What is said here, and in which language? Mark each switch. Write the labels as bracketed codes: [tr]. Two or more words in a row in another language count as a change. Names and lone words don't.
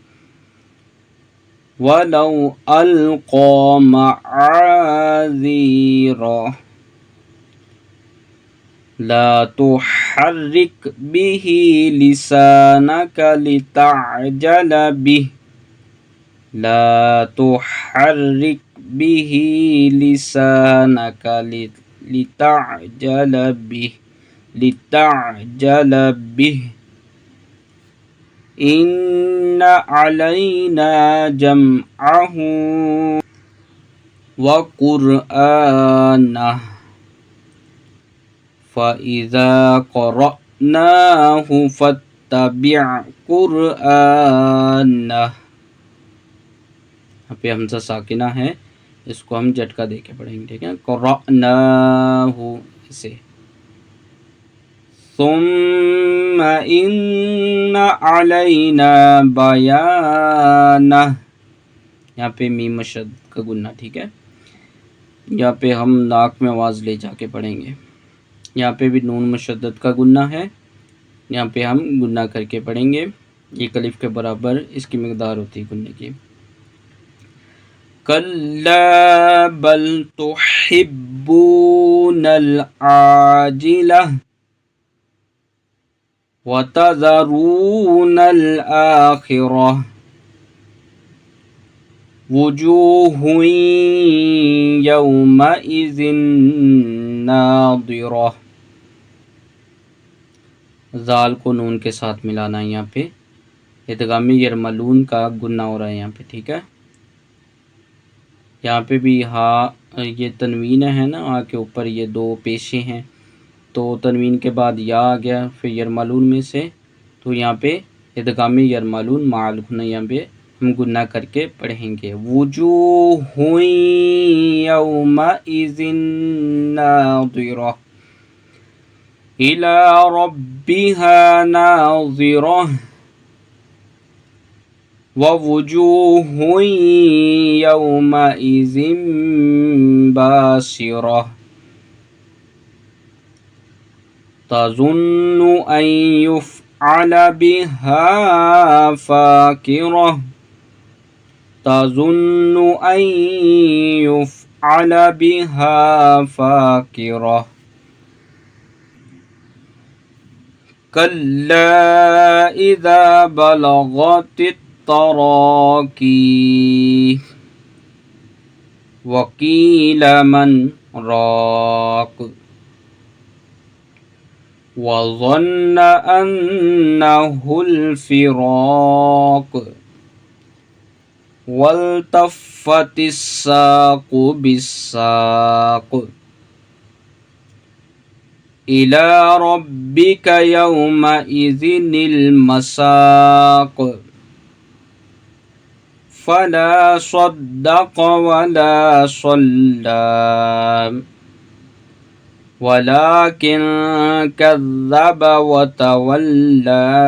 [ar] ولو ألقى معاذيره لا تحرك به لسانك لتعجل به لا تحرك به لسانك لتعجل به إن علينا جمعه وقرآنه فإذا قرأناه فاتبع قرآنه. [hi] यहाँ पे हमज़ा साकिना है, इसको हम झटका दे के पढ़ेंगे, ठीक है। [ar] قرأناه इसे ثم إن علينا بيانه। [hi] यहाँ पे मीम शद का गुन्ना, ठीक है। यहाँ पे हम नाक में आवाज़ ले जाके पढ़ेंगे। यहाँ पे भी नून मुशद्दद का गुन्ना है, यहाँ पे हम गुन्ना करके पढ़ेंगे। एक अलिफ के बराबर इसकी मिक़दार होती है गुन्ने की। [ar] كلا بل تحبون العاجلة وتذرون الآخرة وجوه يومئذ ناضرة. [hi] ज़ाल को नून के साथ मिलाना है, यहाँ पे [ar] إدغام يرملون [hi] का गुन्ना हो रहा है यहाँ पे, ठीक है। यहाँ पे भी हा, ये तनवीन है ना, आ के ऊपर ये दो पेशे हैं, तो तनवीन के बाद या आ गया फिर यरमलून में से, तो यहाँ पे [ar] إدغام يرملون مع الغنة, [hi] यहाँ पे हम गुन्ना करके पढ़ेंगे। [ar] وجوه يومئذ ناضرة إلى ربها ناظرة ووجوه يومئذ باسرة تظن أن يفعل بها فاقرة تظن أن يفعل بها فاقرة كلا إذا بلغت التراقي وقيل من راق وظن أنه الفراق والتفت الساق بالساق إلى ربك يومئذ المساق فلا صدق ولا صلى ولكن كذب وتولى